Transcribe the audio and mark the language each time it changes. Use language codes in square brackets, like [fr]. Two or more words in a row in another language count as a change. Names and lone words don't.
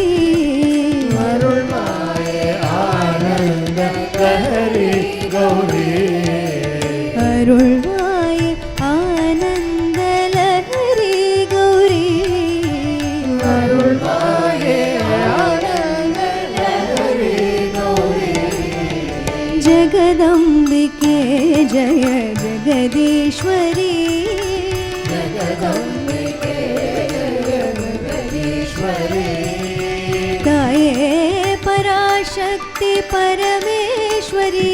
[ta] அருள்வாயே ஆனந்த லஹரி கௌரி அருள்வாய் ஆனந்தலஹரி கௌரி அருள்வாயே ஆனந்த லஹரி கௌரி [sa] जगदंबिके जय जगदीश्वरी जगदंबिके जय जगदीश्वरी ताये पराशक्ति परमेश्वरी